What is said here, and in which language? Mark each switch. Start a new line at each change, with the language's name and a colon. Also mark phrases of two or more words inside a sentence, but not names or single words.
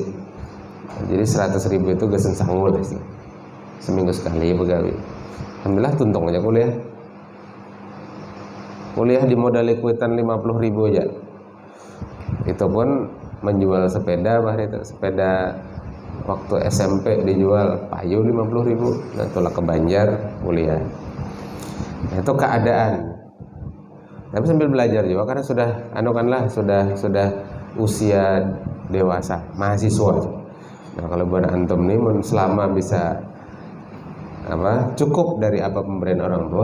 Banjar: Jadi 100.000 itu gasan sanggul sih, seminggu sekali begawe. Alhamdulillah tuntung aja kuliah dimodali kuitan 50.000 aja. Itu pun menjual sepeda bahari itu, sepeda waktu SMP dijual payu 50.000. Nah, tolak ke Banjar kuliah. Nah, itu keadaan. Tapi sambil belajar juga karena sudah usia dewasa, mahasiswa. Nah, kalau buat antum nih selama bisa cukup dari apa pemberian orang tua.